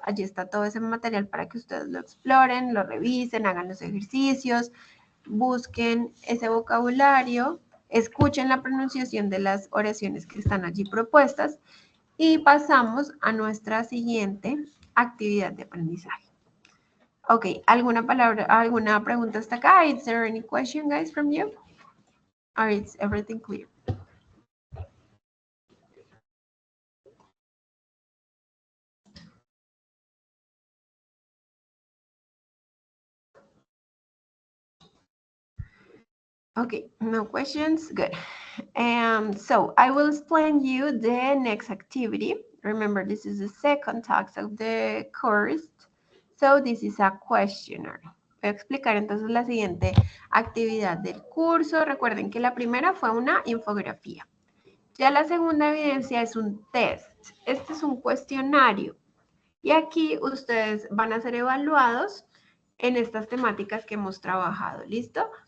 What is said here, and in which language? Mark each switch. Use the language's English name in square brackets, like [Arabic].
[Spanish] Allí está todo ese material para que ustedes lo exploren, lo revisen, hagan los ejercicios, busquen ese vocabulario, escuchen la pronunciación de las oraciones que están allí propuestas y pasamos a nuestra siguiente actividad de aprendizaje. Ok, alguna pregunta hasta acá? [English] Is there any question, guys, from you? Or is everything clear? Okay, no questions, good. So I will explain you the next activity. Remember, this is the second task of the course. So this is a questionnaire. [Spanish] Voy a explicar entonces la siguiente actividad del curso. Recuerden que la primera fue una infografía. Ya la segunda evidencia es un test. Este es un cuestionario. Y aquí ustedes van a ser evaluados en estas temáticas que hemos trabajado, ¿listo?